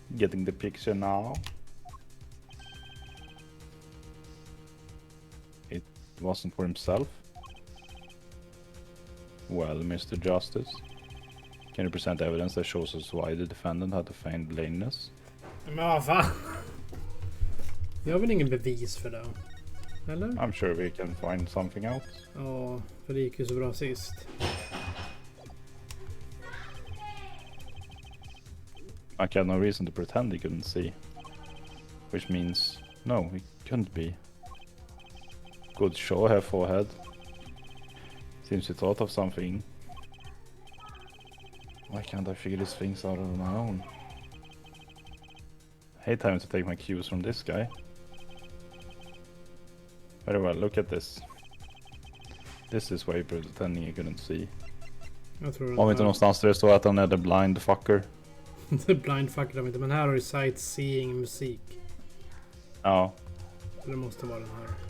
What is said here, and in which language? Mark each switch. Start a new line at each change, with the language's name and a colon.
English: Getting the picture now? It wasn't for himself? Well, Mr. Justice, can you present evidence that shows us why the defendant had to feign blindness?
Swedish: Men vad fan? Jag har väl ingen bevis för det? Eller?
English: I'm sure we can find something out.
Swedish: Ja, för det gick ju så bra sist.
English: Maki had no reason to pretend he couldn't see. Which means, no, he couldn't be. Good show here, Forehead. Seems you thought of something. Why can't I figure these things out on my own? Hate having to take my cues from this guy. Very well, look at this. This is why you're pretending you couldn't see.
Swedish: Jag tror Var vi inte någonstans där det står att han är
English: the blind fucker? The blind fucker
Swedish: de inte, men här har du sightseeing musik. Ja. Så det måste vara den här.